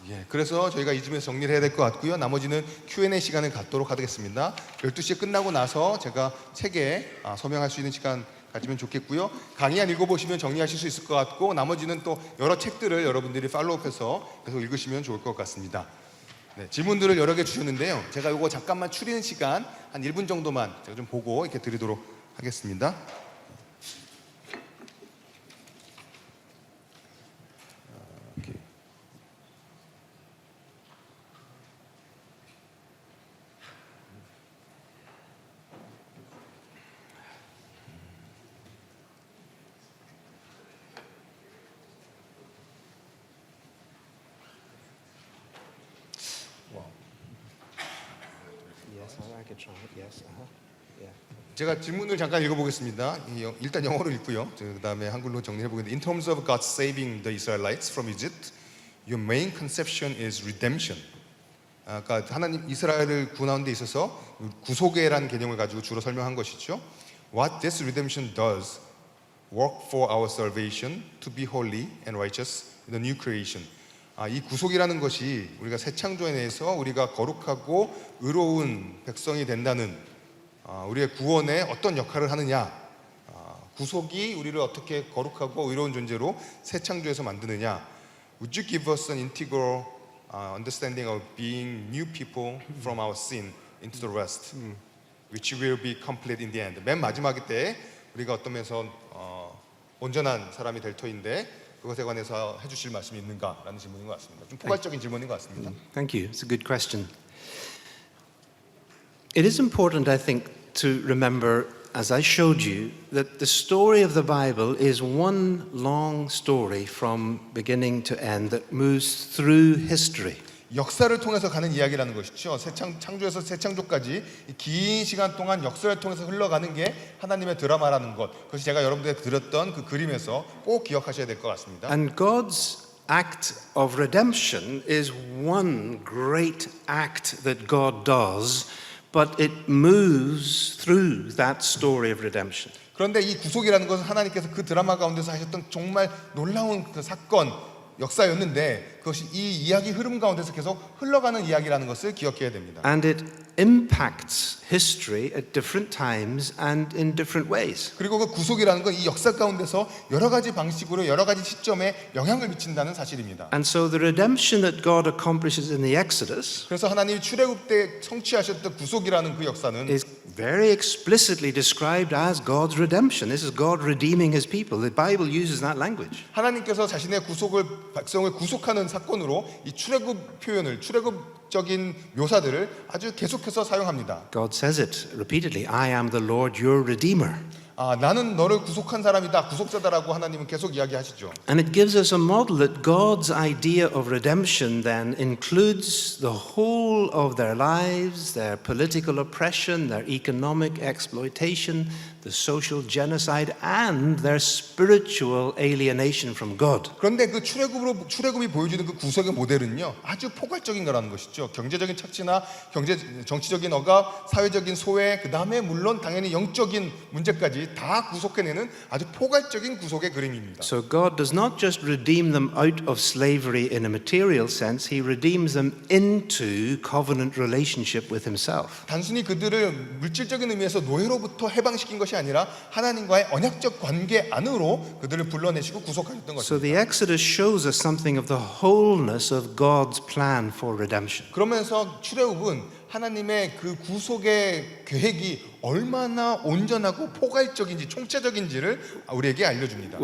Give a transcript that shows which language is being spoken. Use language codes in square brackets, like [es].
[ko] 예, 그래서 저희가 이쯤에서 정리를 해야 될 것 같고요. 나머지는 Q&A 시간을 갖도록 하겠습니다. 12시에 끝나고 나서 제가 책에 서명할 수 있는 시간 가지면 좋겠고요. 강의 한 읽어보시면 정리하실 수 있을 것 같고 나머지는 또 여러 책들을 여러분들이 팔로우해서 계속 읽으시면 좋을 것 같습니다. 네, 질문들을 여러 개 주셨는데요. 제가 이거 잠깐만 추리는 시간 한 1분 정도만 제가 좀 보고 이렇게 드리도록 하겠습니다. [en] Yes, I could try it. Yes, yeah. [ko] 제가 질문을 잠깐 읽어보겠습니다. 일단 영어로 읽고요. 그 다음에 한글로 정리해 보겠습니다. [en] In terms of God saving the Israelites from Egypt, your main conception is redemption. [ko] 그러니까 하나님 이스라엘을 구원하는 데 있어서 구속이라는 개념을 가지고 주로 설명한 것이죠. [en] What this redemption does, work for our salvation to be holy and righteous in the new creation. [ko] 이 구속이라는 것이 우리가 새 창조에 대해서 우리가 거룩하고 의로운 백성이 된다는 우리의 구원에 어떤 역할을 하느냐, 구속이 우리를 어떻게 거룩하고 의로운 존재로 새 창조에서 만드느냐. [en] Would you give us an integral understanding of being new people from our sin into the rest, which will be complete in the end. [ko] 맨 마지막 때 우리가 어떤 면에서 온전한 사람이 될 터인데 그것에 관해서 해주실 말씀이 있는가라는 질문인 것 같습니다. 좀 포괄적인 질문인 것 같습니다. [en] Thank you. It's a good question. It is important, I think, to remember, as I showed you, that the story of the Bible is one long story from beginning to end that moves through history. [ko] 역사를 통해서 가는 이야기라는 것이죠. 창조에서 새 창조까지 긴 시간 동안 역사를 통해서 흘러가는 게 하나님의 드라마라는 것. 그것이 제가 여러분들에게 드렸던 그 그림에서 꼭 기억하셔야 될 것 같습니다. [en] And God's act of redemption is one great act that God does, but it moves through that story of redemption. [ko] 그런데 이 구속이라는 것은 하나님께서 그 드라마 가운데서 하셨던 정말 놀라운 그 사건, 역사였는데 그것이 이 이야기 흐름 가운데서 계속 흘러가는 이야기라는 것을 기억해야 됩니다. [en] And it impacts history at different times and in different ways. [ko] 그리고 그 구속이라는 건 이 역사 가운데서 여러 가지 방식으로 여러 가지 시점에 영향을 미친다는 사실입니다. [en] And so the redemption that God accomplishes in the Exodus [ko] 그래서 하나님이 출애굽 때 성취하셨던 구속이라는 그 역사는 [en] is very explicitly described as God's redemption. This is God redeeming his people. The Bible uses that language. [ko] 하나님께서 자신의 백성을 구속하는 사건으로 이 출애굽 표현을 출애굽적인 묘사들을 아주 계속해서 사용합니다. [en] God says it repeatedly, I am the Lord your redeemer. [ko] 나는 너를 구속한 사람이다, 구속자다라고 하나님은 계속 이야기하시죠. [en] And it gives us a model that God's idea of redemption then includes the whole of their lives, their political oppression, their economic exploitation, the social genocide, and their spiritual alienation from God. [ko] 그런데 그 출애굽이 보여주는 그 구속의 모델은요, 아주 포괄적인 거라는 것이죠. 경제적인 착취나 정치적인 억압, 사회적인 소외, 그 다음에 물론 당연히 영적인 문제까지 다 구속해내는 아주 포괄적인 구속의 그림입니다. [en] So God does not just redeem them out of slavery in a material sense, He redeems them into covenant relationship with Himself. [ko] 단순히 그들을 물질적인 의미에서 노예로부터 해방시킨 것이 아니라 하나님과의 언약적 관계 안으로 그들을 불러내시고 구속하셨던 [en] So [ko] 것입니다. [en] the Exodus shows us something of the wholeness of God's plan for redemption. [ko] 그러면서 출애굽은 하나님의 그 구속의 계획이 얼마나 온전하고 포괄적인지 총체적인지를 우리에게 알려줍니다.